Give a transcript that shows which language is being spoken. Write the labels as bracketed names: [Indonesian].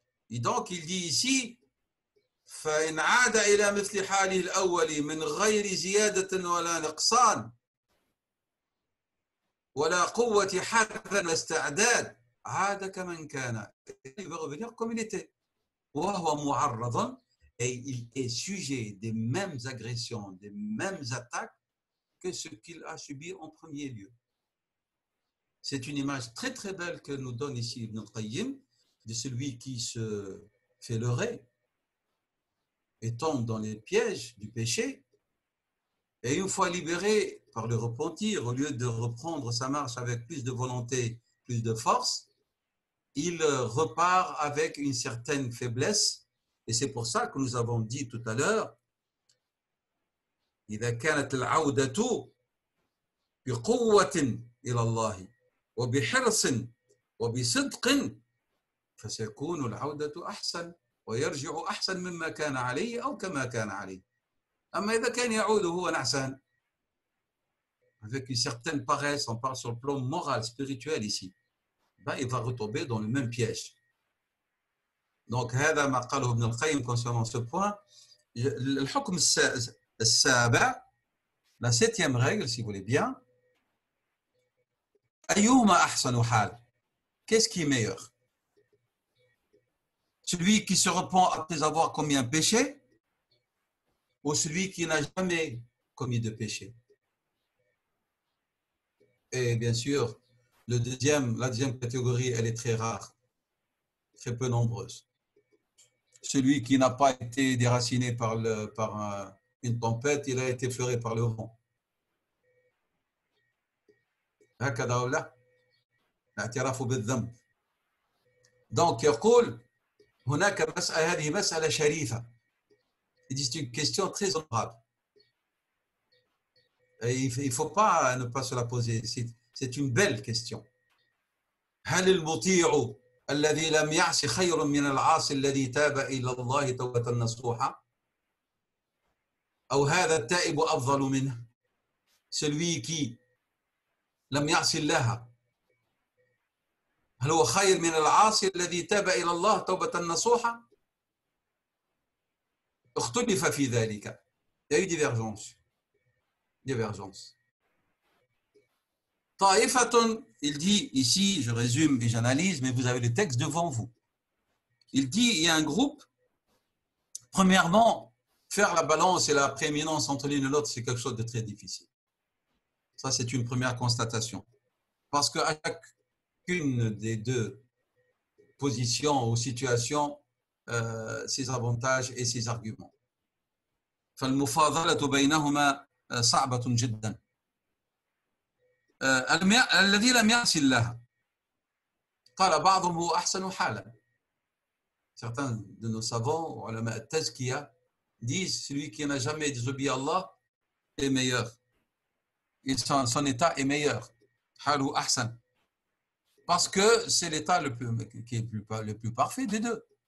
[French] Et donc il dit ici [Arabic] فإن عاد إلى مثل حاله الأول من غير زيادة ولا نقصان ولا قوة حذر واستعداد عاد كمن كان. [French] Il veut revenir comme il était. [Arabic] وهو معرض, [French] et il est sujet des mêmes agressions, des mêmes attaques que ce qu'il a subi en premier lieu. C'est une image très très belle que nous donne ici Ibn al-Qayyim de celui qui se fait leurrer et tombe dans les pièges du péché, et une fois libéré par le repentir, au lieu de reprendre sa marche avec plus de volonté, plus de force, il repart avec une certaine faiblesse. Et c'est pour ça que nous avons dit tout à l'heure [Arabic] إذا كانت العودة بقوة إلى الله وبحرص وبصدق فسيكون العودة أحسن ويرجع أحسن مما كان عليه أو كما كان عليه. أما إذا كان يعود هو نعسان [French] avec une certaine paresse, on parle sur le plan moral, spirituel ici, ben, il va retomber dans le même piège. [Arabic] Donc هذا ما قاله ابن القيم [French] concernant ce point. [Arabic] الحكم السابع, [French] la septième règle, si vous voulez bien, [Arabic] أيهما أحسن حال, [French] qu'est-ce qui est meilleur? Celui qui se repent après avoir commis un péché ou celui qui n'a jamais commis de péché? Et bien sûr, la deuxième catégorie, elle est très rare, très peu nombreuse. Celui qui n'a pas été déraciné par une tempête, il a été effleuré par le vent. [Arabic] هكذا ولا لا؟ الاعتراف بالذنب. Donc يقول هناك مسألة, هذه مسألة شريفة. [French] C'est une question très honorable. Et il ne faut pas ne pas se la poser. C'est une belle question. [Arabic] هل المطيع الذي لم يعص خير من العاصي الذي تاب إلى الله توبة نصوحا أو هذا التائب أفضل منه؟ [French] Celui qui [Arabic] لم يعص الله هل هو خير من العاصي الذي تاب إلى الله توبة نصوحا؟ اختلف في ذلك. [French] Il y a eu divergence. طائفة, il dit ici, je résume et j'analyse, mais vous avez le texte devant vous. Il dit, il y a un groupe, premièrement, faire la balance et la prééminence entre l'une et l'autre, c'est quelque chose de très difficile. Ça, c'est une première constatation. Parce qu'à chacune des deux positions ou situations, ses avantages et ses arguments. [Arabic] فالمفاضلة بينهما صعبة جدا. الذي لم يعص الله قال بعضهم هو أحسن حالا. [French] Certains de nos savants, ulama al-tazkiya, disent celui qui n'a jamais désobéi à Allah est meilleur. Son état est meilleur. [Arabic] حاله أحسن. [French] Parce que c'est l'état le plus parfait des deux.